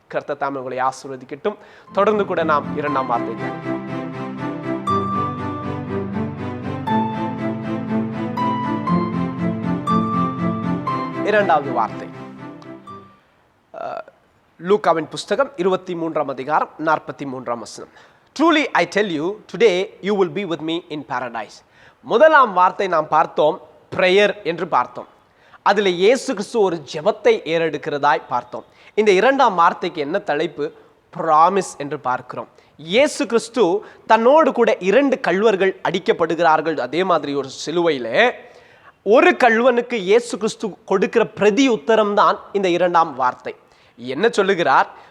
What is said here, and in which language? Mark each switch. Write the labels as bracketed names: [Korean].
[Tamil] கர்த்தர் தாமே உங்களை ஆசீர்வதிக்கட்டும். தொடர்ந்து கூட நாம் 2ஆம் வார்த்தை. இரண்டாவது வார்த்தை லூக்காவின் புஸ்தகம் 23ஆம் அதிகாரம் 43ஆம் வசனம். [English] Truly I tell you, today you will be with me in paradise. [Tamil] முதலாம் வார்த்தை நாம் பார்த்தோம், பிரேயர் என்று பார்த்தோம். அதில் இயேசு கிறிஸ்து ஒரு ஜெபத்தை ஏறெடுக்கிறதாய் பார்த்தோம். இந்த இரண்டாம் வார்த்தைக்கு என்ன தலைப்பு? ப்ராமிஸ் என்று பார்க்கிறோம். இயேசு கிறிஸ்து தன்னோடு கூட 2 கள்வர்கள் அடிக்கப்படுகிறார்கள். அதே மாதிரி ஒரு சிலுவையில் ஒரு கள்வனுக்கு இயேசு கிறிஸ்து கொடுக்கிற பிரதி உத்தரம் தான் இந்த இரண்டாம் வார்த்தை. என்ன சொல்லுகிறார்?